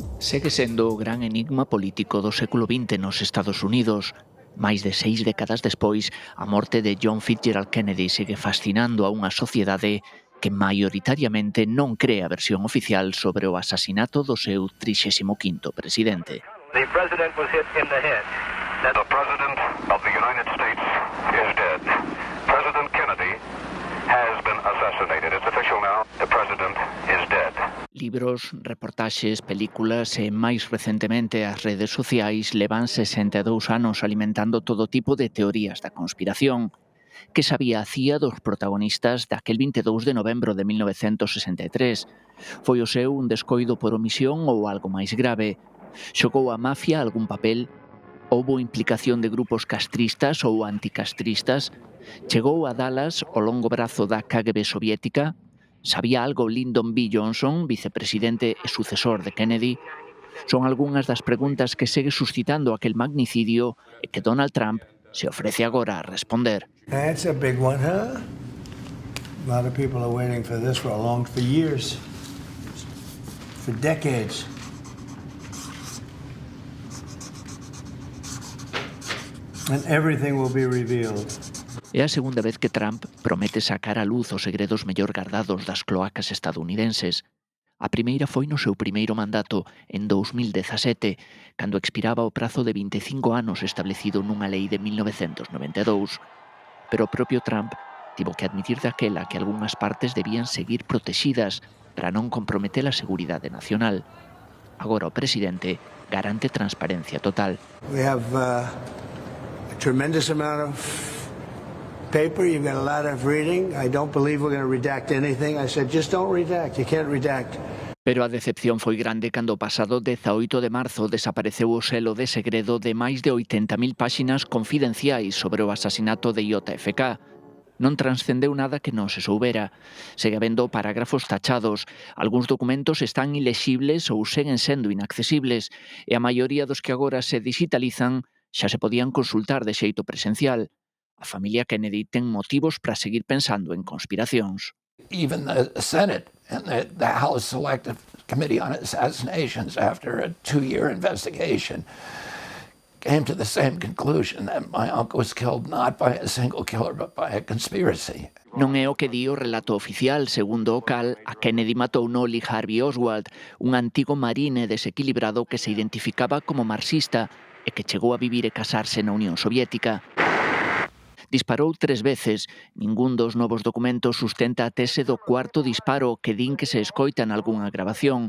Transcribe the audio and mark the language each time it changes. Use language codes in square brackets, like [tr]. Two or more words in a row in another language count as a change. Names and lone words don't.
[gl] Segue sendo o gran enigma político do século XX nos Estados Unidos. Máis de 6 décadas despois, a morte de John Fitzgerald Kennedy segue fascinando a unha sociedade que maioritariamente non cree a versión oficial sobre o asasinato do seu 35º presidente. [en] The president was hit in the head. The president of the United States is dead. President Kennedy has been assassinated. It's official now. The president is dead. [gl] Libros, reportaxes, películas e, máis recentemente, as redes sociais levan 62 anos alimentando todo tipo de teorías da conspiración. Que sabía a CIA dos protagonistas daquel 22 de novembro de 1963? Foi o seu un descoido por omisión ou algo máis grave? Xogou a mafia algún papel? Houbo implicación de grupos castristas ou anticastristas? Chegou a Dallas o longo brazo da KGB soviética? Sabía algo Lyndon B. Johnson, vicepresidente e sucesor de Kennedy? Son algunhas das preguntas que segue suscitando aquel magnicidio e que Donald Trump se ofrece agora a responder. [en] That's a big one, huh? A lot of people are waiting for this for years, for decades. And everything will be revealed. [gl] É a segunda vez que Trump promete sacar á luz os segredos mellor gardados das cloacas estadounidenses. A primeira foi no seu primeiro mandato, en 2017, cando expiraba o prazo de 25 anos establecido nunha lei de 1992. Pero o propio Trump tivo que admitir daquela que algunhas partes debían seguir protexidas para non comprometer a seguridade nacional. Agora o presidente garante transparencia total. [en] We have a tremendous amount of paper. You've got a lot of reading. I don't believe we're going to redact anything. I said, just don't redact. You can't redact. [gl] Pero a decepción foi grande cando o pasado 18 de marzo desapareceu o selo de segredo de máis de 80.000 páxinas confidenciais sobre o asasinato de JFK. Non transcendeu nada que non se soubera. Segue habendo parágrafos tachados, algúns documentos están ilexibles ou seguen sendo inaccesibles, e a maioría dos que agora se digitalizan xa se podían consultar de xeito presencial. A familia Kennedy ten motivos para seguir pensando en conspiracións. [en] Even the Senate and the House Select Committee on Assassinations, after a 2-year investigation, came to the same conclusion that my uncle was killed not by a single killer, but by a conspiracy. [gl] Non é o que di o relato oficial, segundo o cal, a Kennedy matou no Lee Harvey Oswald, un antigo marine desequilibrado que se identificaba como marxista e que chegou a vivir e casarse na Unión Soviética. Disparou 3 veces, ningún dos novos documentos sustenta a tese do cuarto disparo que din que se escoita en algunha grabación.